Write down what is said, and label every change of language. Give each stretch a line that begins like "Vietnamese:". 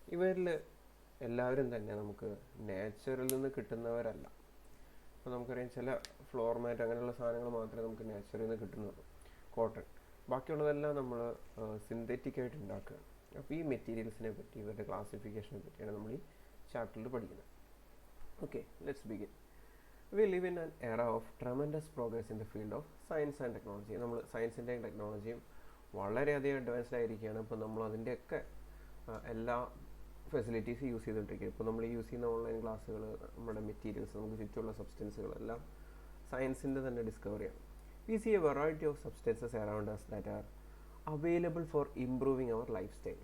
Malayalam: ഇവരിൽ എല്ലാവരും തന്നെ നമുക്ക് നേച്ചറിൽ നിന്ന് കിട്ടുന്നവരല്ല. അപ്പോൾ നമുക്കറിയാം, ചില ഫ്ലോർ മാറ്റ് അങ്ങനെയുള്ള സാധനങ്ങൾ മാത്രമേ നമുക്ക് നേച്ചറിൽ നിന്ന് കിട്ടുന്നുള്ളൂ, കോട്ടൺ. ബാക്കിയുള്ളതെല്ലാം നമ്മൾ സിന്തറ്റിക് ആയിട്ട് ഉണ്ടാക്കുകയാണ്. അപ്പോൾ ഈ മെറ്റീരിയൽസിനെ പറ്റി, ഇവരുടെ ക്ലാസിഫിക്കേഷനെ പറ്റിയാണ് നമ്മൾ ഈ ചാപ്റ്ററിൽ പഠിക്കുന്നത്.
English: Okay, let's begin. We live in an era of tremendous progress in the field of science and technology.
Malayalam: നമ്മൾ സയൻസിൻ്റെയും ടെക്നോളജിയും വളരെയധികം അഡ്വാൻസ്ഡ് ആയിരിക്കുകയാണ്. ഇപ്പോൾ നമ്മൾ അതിൻ്റെയൊക്കെ എല്ലാ ഫെസിലിറ്റീസ് യൂസ് ചെയ്തുകൊണ്ടിരിക്കുക. ഇപ്പോൾ നമ്മൾ യൂസ് ചെയ്യുന്ന ഓൺലൈൻ ക്ലാസ്സുകൾ, നമ്മുടെ മെറ്റീരിയൽസ്, നമുക്ക് ചുറ്റുമുള്ള സബ്സ്റ്റൻസുകളെല്ലാം സയൻസിൻ്റെ തന്നെ ഡിസ്കവറിയാണ്.
English: We see a variety of substances around us that are available for improving our lifestyle.